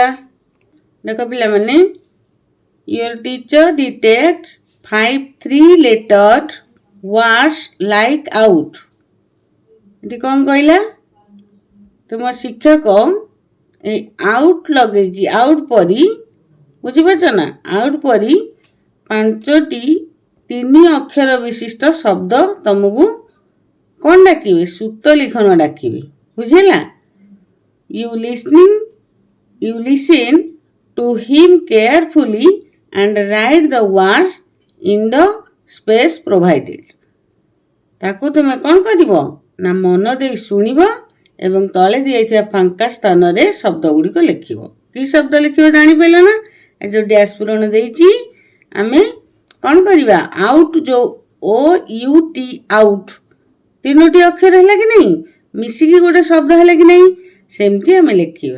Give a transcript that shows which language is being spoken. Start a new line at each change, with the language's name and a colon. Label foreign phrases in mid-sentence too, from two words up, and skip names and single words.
English: देखो
Odia: ପିଲା ମାନେ
English: your teacher dictates 5 3-lettered words like out।
Odia: ଏଠି କ'ଣ କହିଲା? ତୁମ ଶିକ୍ଷକ ଏଇ ଆଉଟ୍ ଲଗେଇକି ଆଉଟ୍ ପରି, ବୁଝିପାରୁଛ ନା, ଆଉଟ୍ ପରି 5ଟି 3 ଅକ୍ଷର ବିଶିଷ୍ଟ ଶବ୍ଦ ତମକୁ କ'ଣ ଡାକିବେ? ସୂତ ଲିଖନ ଡାକିବେ। ବୁଝିଲା?
English: You listen to him carefully and write the words in the space provided।
Odia: ତାକୁ ତୁମେ କ'ଣ କରିବ ନା ମନ ଦେଇ ଶୁଣିବ ଏବଂ ତଳେ ଦିଆଯାଇଥିବା ଫାଙ୍କା ସ୍ଥାନରେ ଶବ୍ଦ ଗୁଡ଼ିକ ଲେଖିବ। କି ଶବ୍ଦ ଲେଖିବ ଜାଣିପାରିଲ ନା? ଏ ଯେଉଁ ଡ୍ୟାସ୍ ପୂରଣ ଦେଇଛି ଆମେ କ'ଣ କରିବା? ଆଉଟ୍, ଯେଉଁ OUT ଆଉଟ୍ 3ଟି ଅକ୍ଷର ହେଲା କି ନାହିଁ, ମିଶିକି ଗୋଟେ ଶବ୍ଦ ହେଲା କି ନାହିଁ, ସେମିତି ଆମେ ଲେଖିବା।